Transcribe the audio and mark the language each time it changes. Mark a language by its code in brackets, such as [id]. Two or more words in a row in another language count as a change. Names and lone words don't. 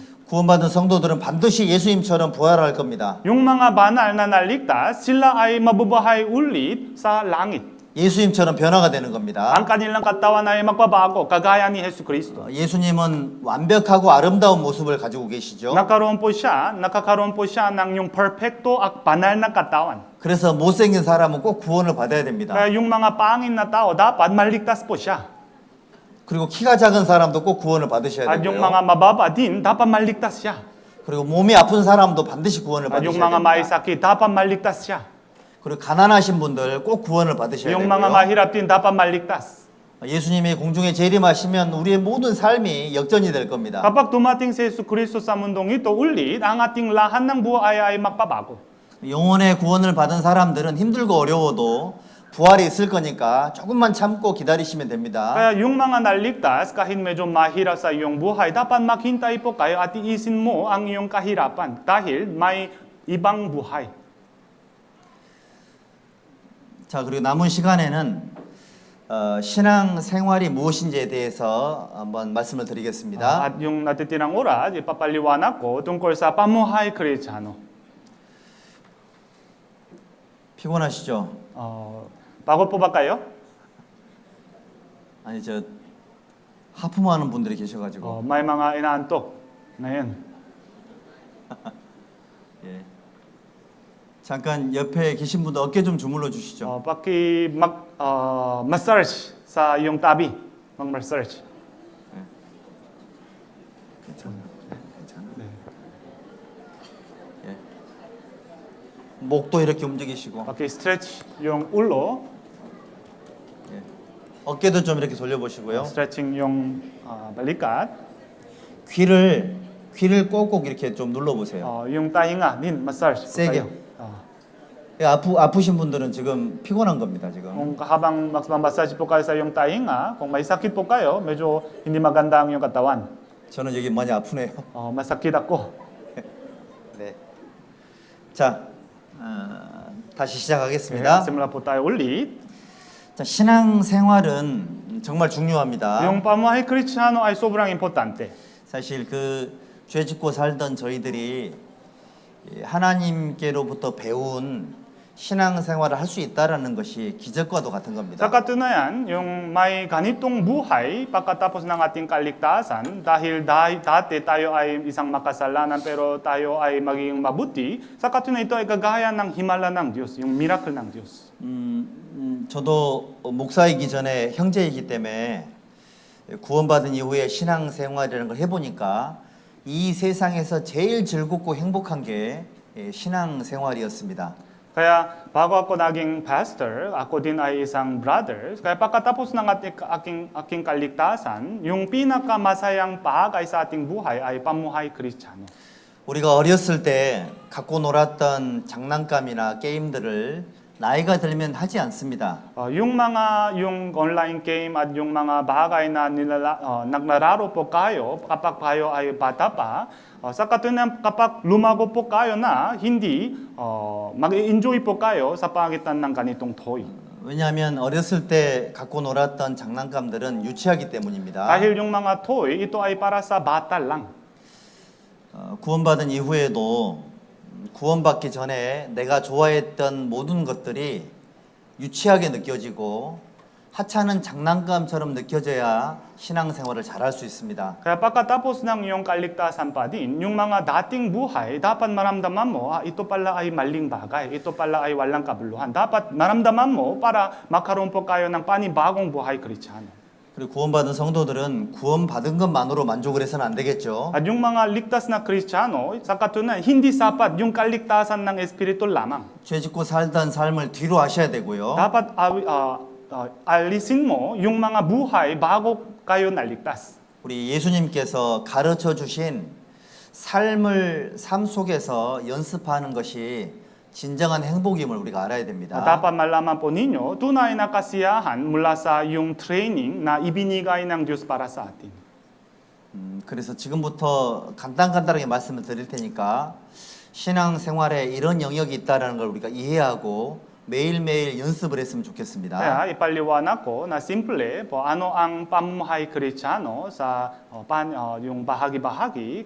[ko] 구원받은 성도들은 반드시 예수님처럼 부활할 겁니다. [tl] Yung mga banal na naligtas, sila ay mabubuhay ulit sa langit. [ko] 예수님처럼 변화가 되는 겁니다. [tl] Ang kanilang katawan ay magbabago, kagaya ni Hesus Kristo. [ko] 예수님은 완벽하고 아름다운 모습을 가지고 계시죠. [tl] Nakakaroon po siya ng yung perfecto at banal na katawan. [ko] 그래서 못생긴 사람은 꼭 구원을 받아야 됩니다. [tl] Kaya yung mga pangit na tao, dapat maligtas po siya. [ko] 그리고 키가 작은 사람도 꼭 구원을 받으셔야 [tl] At yung [ko] 되고요. [tl] mga mababa din, dapat maligtas siya. [ko] 그리고 몸이 아픈 사람도 반드시 구원을 [tl] At yung [ko] 받으셔야 [tl] mga may [ko] 됩니다. [tl] sakit, dapat maligtas siya. [ko] 그리고 가난하신 분들 꼭 구원을 받으셔야 [tl] Yung mga [ko] 되고요. [tl] mahirap din, dapat maligtas. [ko] 예수님이 공중에 재림하시면 우리의 모든 삶이 역전이 될 겁니다. [tl] Kapag dumating si Hesus Kristo sa mundong ito ulit, ang ating lahat ng buhay ay magbabago. [ko] 영혼의 구원을 받은 사람들은 힘들고 어려워도 부활이 있을 거니까 조금만 참고 기다리시면 됩니다. [tl] Kaya yung mga naligtas, kahit medyo mahirap sa iyong buhay, dapat maghintay po kayo at iisin mo ang iyong kahirapan dahil may ibang buhay. [ko] 자, 그리고 남은 시간에는 신앙 생활이 무엇인지에 대해서 한번 말씀을 드리겠습니다. [tl] At yung natitirang oras, ipapaliwanag ko tungkol sa pamuhay Kristiyano. [ko] 피곤하시죠? [tl] Pagod po ba kayo? [ko] 아니 저 하품하는 분들이 계셔가지고 [tl] May mga inaantok ngayon. [ko] 예. 잠깐 옆에 계신 분들 어깨 좀 주물러 주시죠. [tl] Massage sa iyong tabi. Mag-massage. [ko] 괜찮아요. 괜찮아요. 예. 목도 이렇게 움직이시고 [tl] Paki-stretch yung ulo. [ko] 예. 어깨도 좀 이렇게 돌려보시고요. [tl] Stretching yung balikat. [ko] 귀를 꼭꼭 이렇게 좀 눌러보세요. [tl] Yung tainga din, massage. po [ko] 세게. [tl] kayo. [ko] 예, 아프신 분들은 지금 피곤한 겁니다. 지금. [tl] Kung habang massage po kayo sa iyong tainga, kung may sakit po kayo, medyo hindi maganda ang iyong katawan. [ko] 저는 여기 많이 아프네요. [tl] Masakit ako. [ko] 네. 자, 다시 [tl] Okay, [ko] 시작하겠습니다. [tl] simula po tayo ulit. [ko] 자, 신앙 생활은 정말 중요합니다. [tl] Yung pamuhay Kristiyano ay sobrang importante. [ko] 사실 죄 짓고 살던 저희들이 하나님께로부터 배운 신앙 생활을 할 수 있다라는 것이 기적과도 같은 겁니다. [tl] Sa katunayan, yung may ganitong buhay pagkatapos ng ating kaligtasan, dahil dati tayo ay isang makasalanan pero tayo ay maging mabuti, sa katunayan ito ay kagaya ng himala ng Diyos, yung miracle ng Diyos. [ko] 저도 목사이기 전에 형제이기 때문에 구원받은 이후에 신앙 생활이라는 걸 해보니까 이 세상에서 제일 즐겁고 행복한 게 신앙 생활이었습니다. [tl] Kaya bago ako naging pastor, ako din ay isang brother. Kaya pagkatapos ng aking kaligtasan, yung pinakamasayang bahagay sa ating buhay ay pamuhay Kristiyano. [ko] 우리가 어렸을 때 갖고 놀았던 장난감이나 게임들을 나이가 들면 하지 않습니다. [tl] Yung [en] online game [tl] at yung mga bahagay na naglalaro po kayo kapag kayo ay bata pa, sa katunayan kapag lumago po kayo na, hindi mag-enjoy po kayo sa pagitan ng ganitong toy. [ko] 왜냐하면 어렸을 때 갖고 놀았던 장난감들은 유치하기 때문입니다. [tl] Dahil yung mga toy, ito ay para sa bata lang. [ko] 구원받은 이후에도 구원받기 전에 내가 좋아했던 모든 것들이 유치하게 느껴지고 하찮은 장난감처럼 느껴져야 신앙생활을 잘할 수 있습니다. [tl] Kaya pagkatapos ng iyong kaligtasan pa din, yung mga dating buhay, dapat maramdaman mo, ito pala ay maling bagay, ito pala ay walang kabuluhan. Dapat maramdaman mo para magkaroon po kayo ng panibagong buhay Kristiyano. [ko] 그리고 구원받은 성도들은 구원받은 것만으로 만족을 해서는 안 되겠죠. [tl] At yung mga ligtas na Kristiyano, sa katunayan, hindi sapat yung kaligtasan ng Espiritu lamang. [ko] 죄 짓고 살던 삶을 뒤로 하셔야 되고요. [tl] Dapat alisin mo yung mga buhay bago kayo naligtas. [ko] 우리 예수님께서 가르쳐 주신 삶 속에서 연습하는 것이 진정한 행복임을 우리가 알아야 됩니다. [tl] Dapat malaman po ninyo, tunay na kasiyahan mula sa yung training na ibinigay ng Diyos para sa atin. [ko] 그래서 지금부터 간단하게 말씀을 드릴 테니까 신앙생활에 이런 영역이 있다는 걸 우리가 이해하고 매일매일 연습을 했으면 좋겠습니다. [tl] Kaya ipaliwanag ko na simple po ano ang pamumuhay Kristiyano sa yung bahagi-bahagi.